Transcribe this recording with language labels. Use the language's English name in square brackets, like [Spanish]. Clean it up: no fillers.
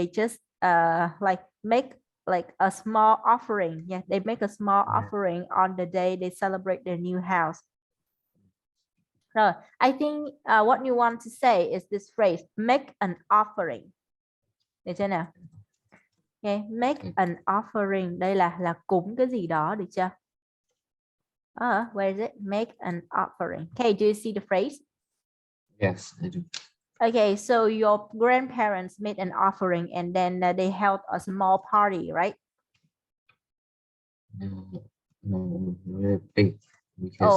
[English] They just like make like a small offering. Yeah, they make a small offering on the day they celebrate their new house. No, I think what you want to say is this phrase, make an offering. [Vietnamese] Được chưa nào? [English] Okay, make an offering. [Vietnamese] Đây là cúng cái gì đó, được chưa? [English] Where is it? Make an offering. Okay, do you see the phrase? yes, I do. Okay, so your grandparents made an offering and then they held a small party, right? No, no, really big because